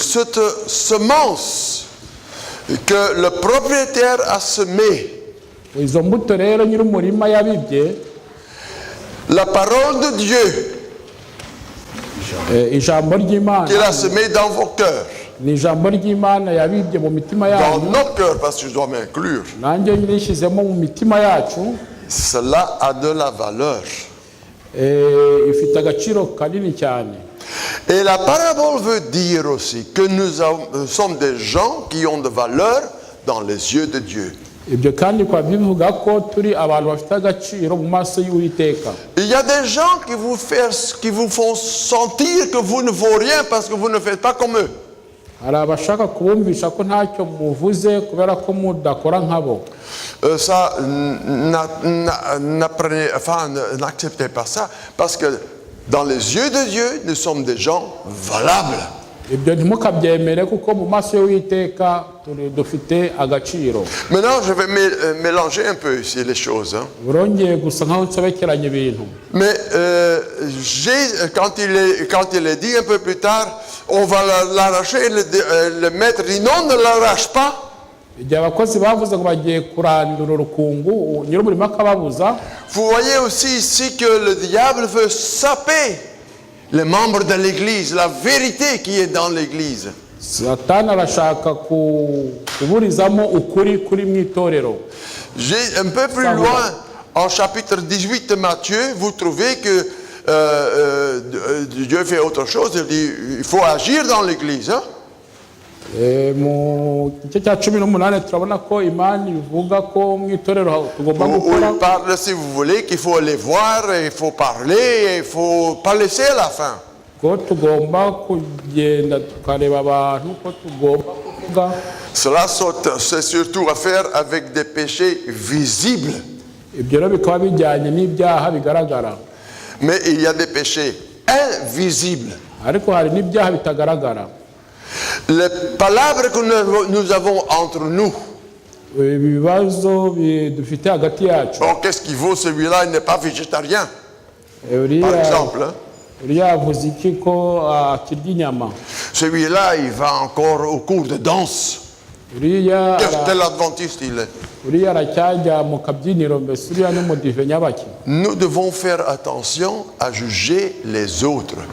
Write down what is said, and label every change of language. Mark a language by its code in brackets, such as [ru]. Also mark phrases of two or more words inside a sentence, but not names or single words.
[fr] Cette semence que le propriétaire a semée, la parole de Dieu qu'il a semée dans vos cœurs, [rw] ni ijambo ry'Imana yabibye mu mitima [fr] dans [rw] yanyu [fr] notre cœur, parce que je dois m'inclure, [rw] nanjye nishyizemo mu mitima yacu, [fr] cela a de la valeur. [rw] ifite agaciro kanini cyane. [fr] Et la parabole veut dire aussi que nous sommes des gens qui ont de valeur dans les yeux de Dieu. [rw] Ibyo kandi kwa bivuga ko turi abantu bafite agaciro mu maso y'Uwiteka. [fr] Il y a des gens qui vous font sentir que vous ne vaut rien parce que vous ne faites pas comme eux. [rw] Hari abashaka kubumvisha ko ntacyo muvuze kubera ko mudakora nkabo. [fr] Ça, n'acceptez pas ça, parce que dans les yeux de Dieu, nous sommes des gens valables. [rw] Ibyo ntimukabyemere kuko mu maso y'Uwiteka dufite agaciro. [fr] Maintenant, je vais mélanger un peu ici les choses. [rw] Burongeye gusa nkaho nsobekeranye ibintu. [fr] Mais quand il est dit un peu plus tard, on va l'arracher, le maître dit non, ne l'arrache pas. [rw] Igihe abakozi bavuze ngo bagiye kurandura urukungu, nyir'umurimo akababuza. [fr] Vous voyez aussi ici que le diable veut saper les membres de l'église, la vérité qui est dans l'église. [rw] Satani arashaka kuburizamo ukuri kuri mu itorero. [fr] Un peu plus loin, en chapitre 18 de Matthieu, vous trouvez que Dieu fait autre chose. Il dit il faut agir dans l'église. [rw] Mu gice cya 18 turabona ko Imana ivuga ko mu itorero tugomba gukora. [fr] Il parle, si vous voulez, qu'il faut aller voir, il faut parler, il ne faut pas laisser à la fin. [rw] Ko tugomba kugenda tukareba abantu ko tugomba kuvuga. [fr] Cela c'est surtout à faire avec des péchés visibles. [rw] Ibyo rero bikaba bijyanye n'ibyaha bigaragara. [fr] Mais il y a des péchés invisibles. [rw] Ariko hari n'ibyaha bitagaragara. [fr] Les palabres que nous avons entre nous. [rw] Ibibazo dufite hagati yacu. [fr] Bon, qu'est-ce qu'il vaut celui-là? Il n'est pas végétarien. Par exemple. Celui-là, il va encore au cours de danse. Quel adventiste il est. Nous devons faire attention à juger les autres.